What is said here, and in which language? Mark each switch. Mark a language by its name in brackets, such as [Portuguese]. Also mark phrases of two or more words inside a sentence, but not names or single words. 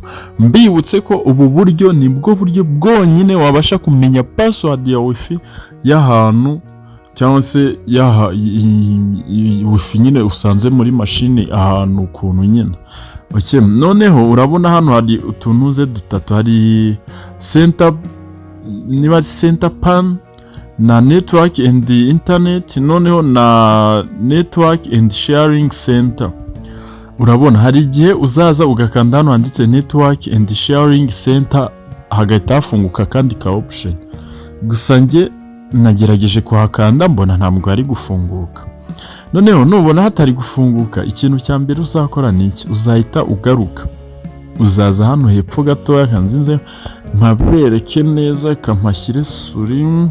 [Kinyarwanda] Mbibutse ko ubu buryo nibwo buryo bwonyine wabasha kumenya password ya wifi y'ahantu, cyangwa se wifi nyine usanze muri mashini ahantu ukuntu nyine. Noneho urabona hano hari utunuze dutatu, hari [English] center pan [Kinyarwanda] na [English] network and internet, [Kinyarwanda] noneho na [English] network and sharing center. [Kinyarwanda] Urabona hari igihe uzaza ugakanda hano handitse [English] network and sharing center, [Kinyarwanda] hagahita hafunguka kandi ka option. Gusa nge nagerageje kuhakanda mbona ntabwo ari gufunguka. Noneho nubona hatari gufunguka, ikintu cya mbere uzakora ni iki? Uzahita ugaruka, uzaza hano hepfo gatoya, kanzinze mpabereke neza, kampashyire suri.